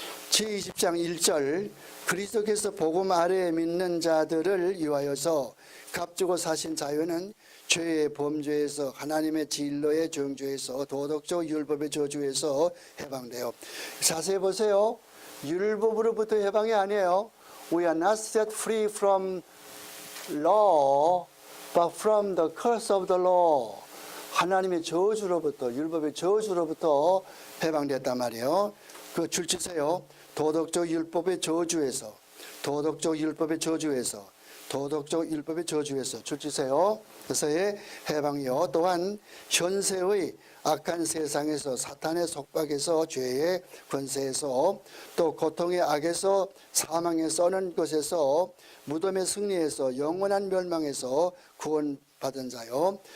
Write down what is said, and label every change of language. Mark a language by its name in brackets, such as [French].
[Korean] 제20장 1절, 그리스도께서 복음 아래에 믿는 자들을 위하여서 값주고 사신 자유는 죄의 범죄에서, 하나님의 진로의 정죄에서, 도덕적 율법의 저주에서 해방돼요. 자세히 보세요. 율법으로부터 해방이 아니에요. [English] We are not set free from law, but from the curse of the law. [Korean] 하나님의 저주로부터, 율법의 저주로부터 해방됐단 말이에요. 그 줄 치세요. 도덕적 율법의 저주에서, 도덕적 율법의 저주에서, 도덕적 율법의 저주에서 줄 치세요. 그래서의 해방이요. 또한 현세의 악한 세상에서, 사탄의 속박에서, 죄의 권세에서, 또 고통의 악에서, 사망에 써는 것에서, 무덤의 승리에서, 영원한 멸망에서 구원받은 자요.